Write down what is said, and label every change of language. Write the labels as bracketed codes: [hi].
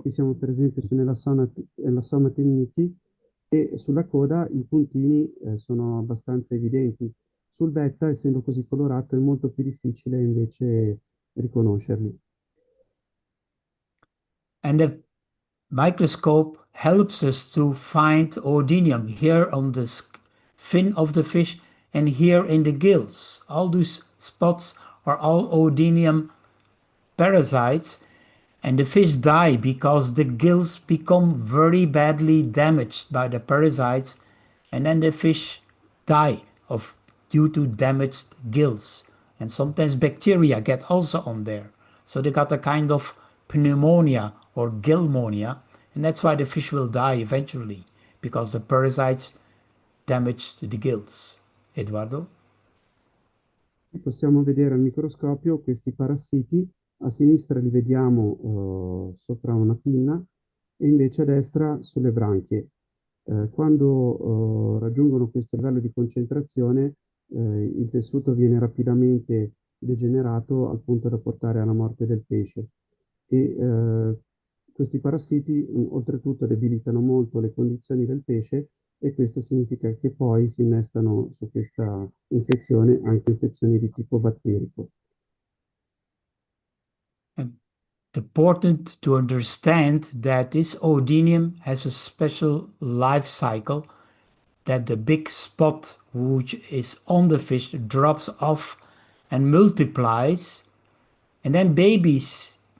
[it] Qui siamo per esempio nella Soma temminki e sulla coda i puntini sono abbastanza evidenti. Sul betta, essendo così colorato, è molto più difficile invece riconoscerli. [en] And the microscope helps us to find oodinium here on the fin of the fish and here in the gills. All those spots are all oodinium parasites, and the fish die because the gills become very badly damaged by the parasites, and then the fish die due to damaged gills. And sometimes bacteria get also on there. So they got a kind of pneumonia or gillmonia, and that's why the fish will die eventually, because the parasites damaged the gills. Eduardo? [it] Possiamo vedere al microscopio questi parassiti, a sinistra li vediamo sopra una pinna e invece a destra sulle branchie. Quando raggiungono questo livello di concentrazione, il tessuto viene rapidamente degenerato al punto da portare alla morte del pesce. E questi parassiti oltretutto debilitano molto le condizioni del pesce e questo significa che poi si innestano su questa infezione anche infezioni di tipo batterico. [en] It's important to understand that this oodinium has a special life cycle, that the big spot which is on the fish drops off and multiplies, and then babies